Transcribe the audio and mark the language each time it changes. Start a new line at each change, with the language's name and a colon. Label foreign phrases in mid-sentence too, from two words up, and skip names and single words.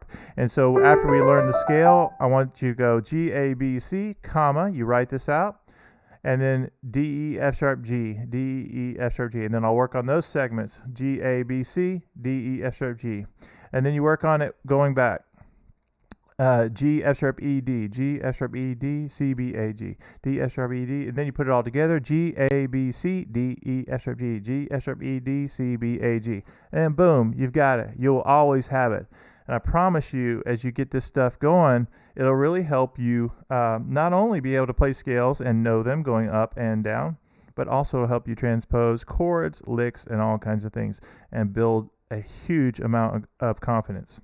English: And so after we learn the scale, I want you to go G, A, B, C, comma, you write this out. And then D, E, F sharp, G, D, E, F sharp, G. And then I'll work on those segments, G, A, B, C, D, E, F sharp, G. And then you work on it going back. G, F sharp, E, D, G, F sharp, E, D, C, B, A, G, D, F sharp, E, D. And then you put it all together, G, A, B, C, D, E, F sharp, G, G, F sharp, E, D, C, B, A, G. And boom, you've got it. You'll always have it. And I promise you, as you get this stuff going, it'll really help you not only be able to play scales and know them going up and down, but also help you transpose chords, licks, and all kinds of things and build a huge amount of confidence.